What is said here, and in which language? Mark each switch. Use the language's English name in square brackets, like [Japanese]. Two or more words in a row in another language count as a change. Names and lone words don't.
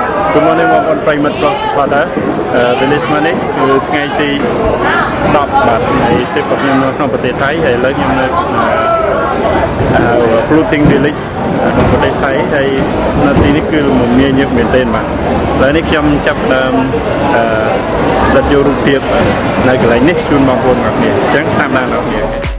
[English] Good morning [Khmer] បងប្អូនប្រិយមិត្តប្រុសស្ផតពេលនេះស្មាននេះគឺថ្ងៃទី10បាទនៃទីប្រខ្ញុំនៅក្នុងប្រទេសថៃហើយឥឡូវខ្ញុំនៅ [English] floating village [Khmer] ក្នុងប្រទេសថៃហើយនៅទីនេះគឺមមាញឹកមែនទែនបាទឥឡូវនេះខ្ញុំចាប់ដើមដិតយករូបភាពនៅកន្លែងនេះជូនបងប្អូនទាំងអស់គ្នាអញ្ចឹងតាមដានបងប្អូន